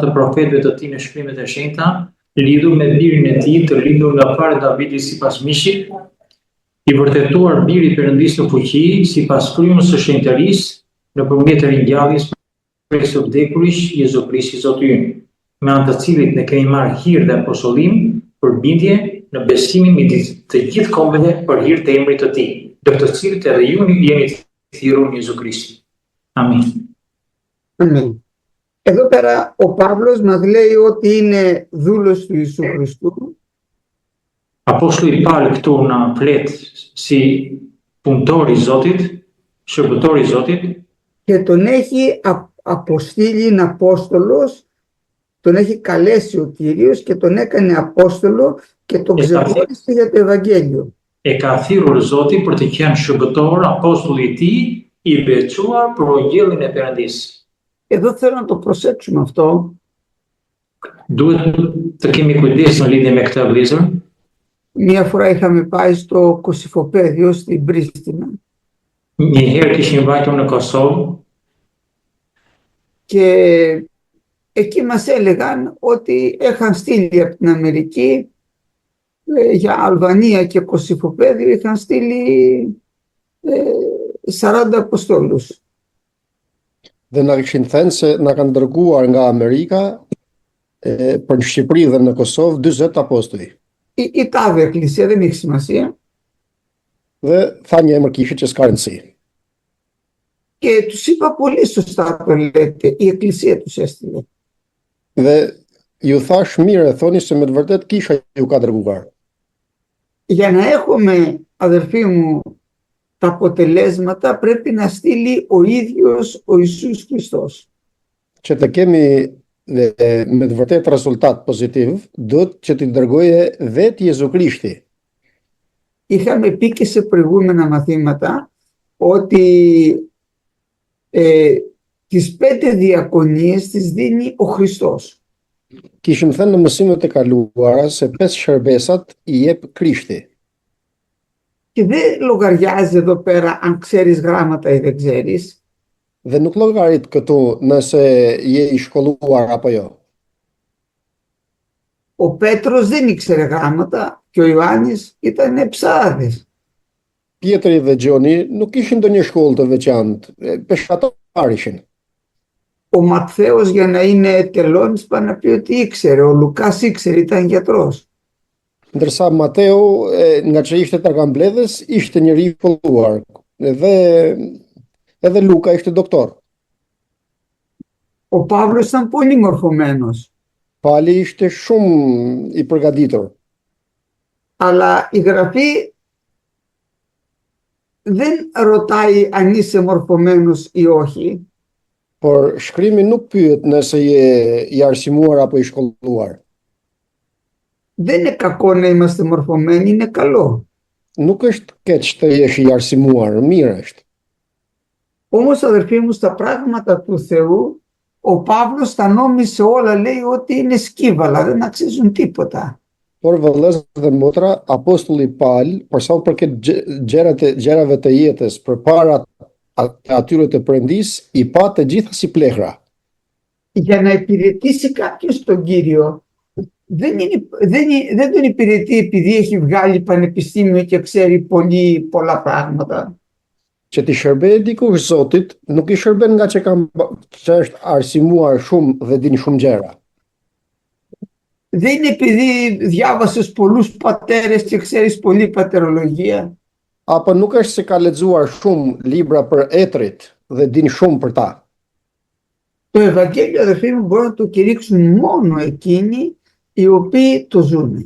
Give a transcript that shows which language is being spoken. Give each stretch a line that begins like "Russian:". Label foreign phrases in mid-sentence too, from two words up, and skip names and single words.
Albanian: të profetëve të tij në shkrimet e shenjta, lidhur me birin e tij të lindur nga fare Davidi sipas mishit, i vërtetuar biri i Perëndis në fuqi sipas frymës së shenjtërisë nëpërmjet ringjalljes prej së vdekurish Jezu Krishti Zoti ynë, me anë të cilit ne kemi marrë hir dhe apostollim për bindje në besimin midis të gjithë kombeve për hir të emrit të tij, ndër të cilët edhe ju jeni thirrur në Jezu Krishtin. Amin. Amin.
Greek: Εδώ πέρα ο Παύλος μας λέει ότι είναι δούλος του Ιησού Χριστού.
Albanian: Apostulli Paul këtu na flet si punëtor i Zotit, shërbëtor i Zotit.
Greek: Και τον έχει αποστείλει Απόστολος, τον έχει καλέσει ο Κύριος και τον έκανε Απόστολο και τον ξεχώρισε για το Ευαγγέλιο.
Albanian: E ka thirrur Zoti për të qenë shërbëtor, apostulli i tij, i veçuar për ungjillin e Perëndisë.
Greek: Εδώ θέλω να το προσέξουμε αυτό.
Albanian: Duhet të kemi kujdes në lidhje me këtë vëllezër.
Greek: Μία φορά είχαμε πάει στο Κωσυφοπαίδιο, στην Πρίστινα.
Albanian: Një herë kishim vajtur në Kosovë.
Greek: Και εκεί μας έλεγαν ότι είχαν στείλει από την Αμερική για Αλβανία και Κωσυφοπαίδιο, είχαν στείλει 40 αποστόλους.
Albanian: Dhe na kishin thënë se na kanë dërguar nga Amerika për në Shqipëri dhe në Kosovë 40 apostoj.
Greek: Η τάδε εκκλησία, δεν έχει σημασία.
Albanian: Dhe tha një emër kishit që s'ka rëndësi.
Greek: Και τους είπα πολύ σωστά το λέτε, η εκκλησία τους έστειλε.
Albanian: Dhe ju thash mirë, thoni se me të vërtet kisha ju ka dërguar.
Greek: Για να έχουμε, αδερφοί μου, τα αποτελέσματα πρέπει να στείλει ο ίδιος ο Ιησούς Χριστός.
Albanian: Që të kemi me të vërtet rezultat pozitiv, duhet që t'i dërgoje vetë Jezu Krishti.
Greek: Είχαμε πει και σε προηγούμενα μαθήματα ότι τις 5 διακονίες τις δίνει ο Χριστός.
Albanian: Kishim thënë në mësimet e kaluara se 5 shërbesat i jep Krishti.
Greek: Και δεν λογαριάζει εδώ πέρα αν ξέρεις γράμματα ή δεν ξέρεις.
Albanian: Dhe nuk llogarit këtu nëse je i shkolluar apo jo.
Greek: Ο Πέτρος δεν ήξερε γράμματα και ο Ιωάννης ήταν ψάδες.
Albanian: Pietri dhe Gjoni nuk ishin ndonjë shkollë të veçantë, peshkatar ishin.
Greek: Ο Ματθαίος για να είναι τελώνης πάει να πει ότι ήξερε, ο Λουκάς ήξερε, ήταν γιατρός.
Albanian: Ndërsa Mateo, nga që ishte targambledhës, ishte njëri i folluar. Edhe Luka ishte doktor.
Greek: Ο Παύλος ήταν πολύ μορφωμένος.
Albanian: Pali ishte shumë i përgatitur.
Greek: Αλλά η Γραφή δεν ρωτάει αν είσαι μορφωμένος ή όχι.
Albanian: Por shkrimi nuk pyet nëse je i arsimuar apo i shkolluar.
Greek: Δεν είναι κακό να είμαστε μορφωμένοι, είναι καλό.
Albanian: Nuk është keq të jesh i arsimuar, mirë është.
Greek: Όμως αδερφοί μου, στα πράγματα του Θεού, ο Παύλος τα νόμισε όλα, λέει ότι είναι σκύβαλα, δεν αξίζουν τίποτα.
Albanian: Por vëllezër dhe motra, apostulli Paul, për sa u përket gjërave të jetës përpara atyre të Perëndis, i pa të gjitha si plehra.
Greek: Για να υπηρετήσει κάποιος τον Κύριο, δεν τον υπηρετεί επειδή έχει βγάλει πανεπιστήμιο και ξέρει πολλά πράγματα.
Albanian: Që ti shërbej dikush Zotit, nuk i shërben nga që është arsimuar shumë dhe din shumë gjëra.
Greek: Δεν είναι επειδή διάβασες πολλούς πατέρες και ξέρεις πολλή πατερολογία.
Albanian: Apo nuk është se ka lexuar shumë libra për etrit dhe din shumë për ta.
Greek: Το Ευαγγέλιο, αδερφοί μου, μπορούν να το κηρύξουν μόνο εκείνοι οι οποίοι το ζουν.